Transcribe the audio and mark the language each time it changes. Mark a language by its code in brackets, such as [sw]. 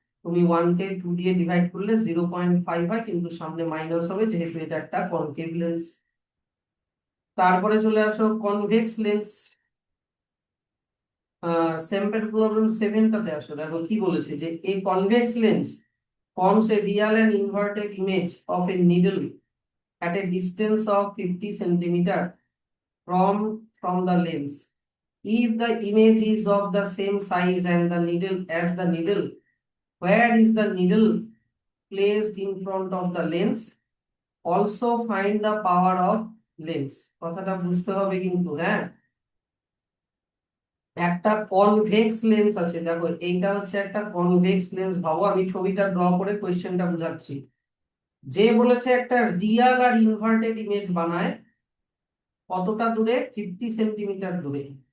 [bn] তুমি 1 কে 2 দিয়ে ডিভাইড করলে 0.5 হয়, কিন্তু সামনে মাইনাস হবে যেহেতু এটা একটা কনকেভ লেন্স। তারপরে চলে আসো কনভেক্স লেন্স। স্যাম্পল প্রবলেম 7টাতে আসো, দেখো কি বলেছে যে [en] A convex lens forms a real and inverted image of a needle at a distance of 50 centimeter from the lens. If the image is of the same size and the needle as the needle, where is the needle placed in front of the lens? Also find the power of lens. [bn] কথাটা বুঝতে হবে কিন্তু, হ্যাঁ। একটা convex lens আছে, দেখো এইটা হচ্ছে একটা কনভেক্স লেন্স। ভাবো আমি ছবিটা ড্র করে কোশ্চেনটা বুঝাচ্ছি। যে বলেছে একটা রিয়াল আর ইনভার্টেড ইমেজ বানায় কতটা দূরে, 50 সেন্টিমিটার দূরে।